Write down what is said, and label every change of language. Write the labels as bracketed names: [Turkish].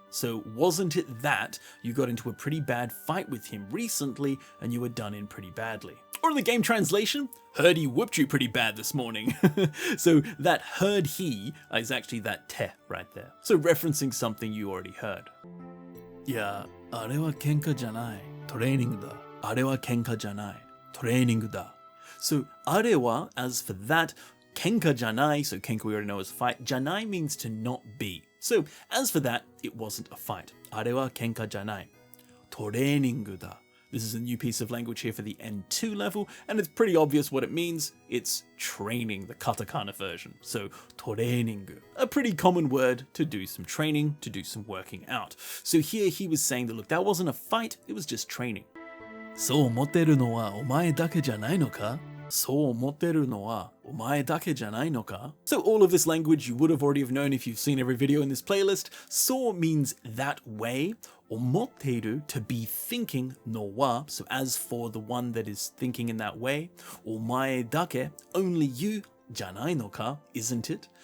[English] So wasn't it that you got into a pretty bad fight with him recently and you were done in pretty badly? Or in the game translation, heard he whooped you pretty bad this morning. So that heard he is actually that te right there. So referencing something you already heard. [Japanese] Yeah, あれは喧嘩じゃない。トレーニングだ。あれは喧嘩じゃない。トレーニングだ。 [English] So [Japanese] あれは, [English] as for that, [Japanese] kenka janai, [English] so kenka we already know is fight. Janai means to not be. So as for that, it wasn't a fight. [Japanese] あれは喧嘩じゃない。トレーニングだ. [English] This is a new piece of language here for the N2 level, and it's pretty obvious what it means. It's training, the katakana version. So, toreiningu, a pretty common word to do some training, to do some working out. So here he was saying that, look, that wasn't a fight, it was just training. [Japanese] そう思ってるのはお前だけじゃないのか?そう思ってるのはお前だけじゃないのか? [English] So all of this language you would have already have known if you've seen every video in this playlist. So means that way. Omotteru, to be thinking, [Japanese] no wa, [English] so as for the one that is thinking in that way, [Japanese] omae dake, [English] only you, [Japanese] janai no ka, [English] isn't it?